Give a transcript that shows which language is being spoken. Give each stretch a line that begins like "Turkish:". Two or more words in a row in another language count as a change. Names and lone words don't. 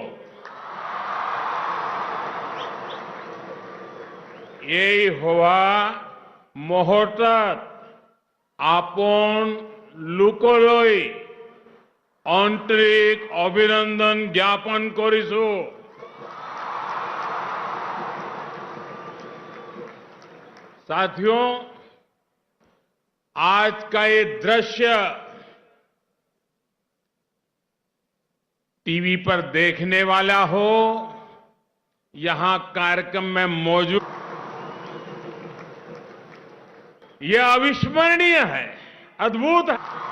Assamese: এই হোৱা মুহূৰ্তত আপন লোকলৈ আন্তৰিক অভিনন্দন জ্ঞাপন কৰিছো।
Hindi: साथियों, आज का ये दृश्य टीवी पर देखने वाला हो, यहां कार्यक्रम में मौजूद, ये अविस्मरणीय है, अद्भुत है।